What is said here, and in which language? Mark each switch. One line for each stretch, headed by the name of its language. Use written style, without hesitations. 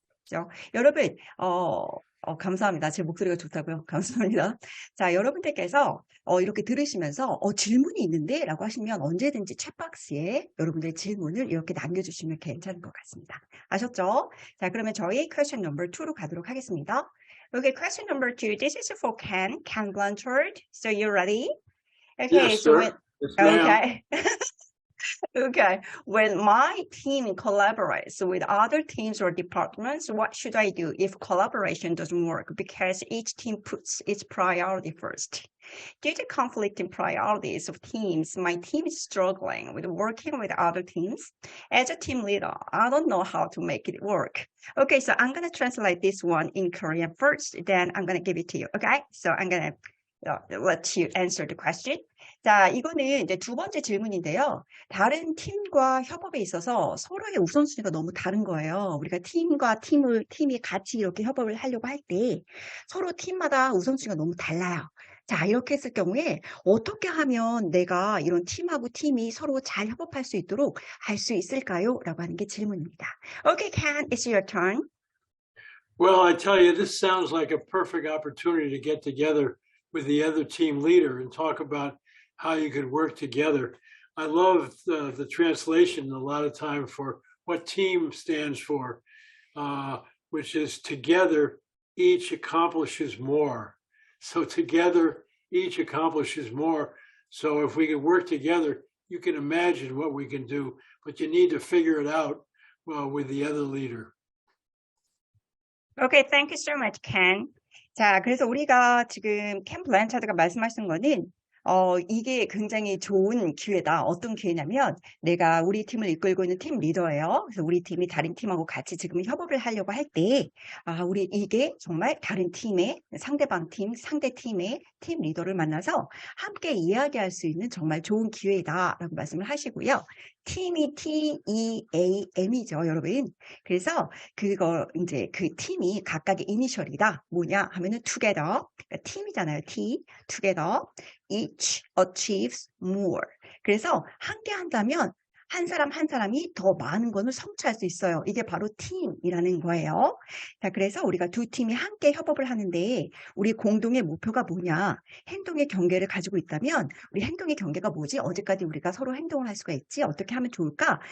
Korean: 그렇죠? 여러분, 감사합니다. 제 목소리가 좋다고요? 감사합니다. 자, 여러분들께서 이렇게 들으시면서 질문이 있는데 라고 하시면 언제든지 챗박스에 여러분들의 질문을 이렇게 남겨주시면 괜찮을 것 같습니다. 아셨죠? 자, 그러면 저희
English: question number 2
Korean: 로 가도록 하겠습니다.
English: Okay, question number 2. This is for Ken Blanchard. So you ready? Okay, Yes, so sir. Yes, ma'am. okay. Okay, when my team collaborates with other teams or departments, what should I do if collaboration doesn't work because each team puts its priority first? Due to conflicting priorities of teams, my team is struggling with working with other teams. As a team leader, I don't know how to make it work. Okay, so I'm going to translate this one in Korean first, then I'm going to give it to you. Okay, so I'm going to let you answer the question.
Korean: 자, 이거는 이제 두 번째 질문인데요. 다른 팀과 협업에 있어서 서로의 우선순위가 너무 다른 거예요. 우리가 팀과 팀이 같이 이렇게 협업을 하려고 할 때 서로 팀마다 우선순위가 너무 달라요. 자, 이렇게 했을 경우에 어떻게 하면 내가 이런 팀하고 팀이 서로 잘 협업할 수 있도록 할 수 있을까요? 라고 하는 게 질문입니다.
English: Okay, Ken, it's your turn. Well, I tell you, this sounds like a perfect opportunity to get together with the other team leader and talk about how you could work together. I love the translation a lot of time for what team stands for, which is together, each accomplishes more. So together, each accomplishes more. So if we can work together, you can imagine what we can do, but you need to figure it out with the other leader. Okay, thank you so much, Ken.
Korean: 자, 그래서 우리가 지금 켄 블랜차드가 말씀하시는 거는 이게 굉장히 좋은 기회다. 어떤 기회냐면 내가 우리 팀을 이끌고 있는 팀 리더예요. 그래서 우리 팀이 다른 팀하고 같이 지금 협업을 하려고 할 때, 우리 이게 정말 다른 팀의 상대방 팀, 상대 팀의 팀 리더를 만나서 함께 이야기할 수 있는 정말 좋은 기회다라고 말씀을 하시고요. 팀이 TEAM이죠, 여러분. 그래서 그거 이제 그 팀이 각각의 이니셜이다. 뭐냐 하면은 together, 그러니까 팀이잖아요.
English: T, together, each achieves more.
Korean: 그래서 함께 한다면 한 사람 한 사람이 더 많은 것을 성취할 수 있어요. 이게 바로 팀이라는 거예요. 자, 그래서 우리가 두 팀이 함께 협업을 하는데 우리 공동의 목표가 뭐냐? 행동의 경계를 가지고 있다면 우리 행동의 경계가 뭐지? 어디까지 우리가 서로 행동을 할 수가 있지? 어떻게 하면 좋을까?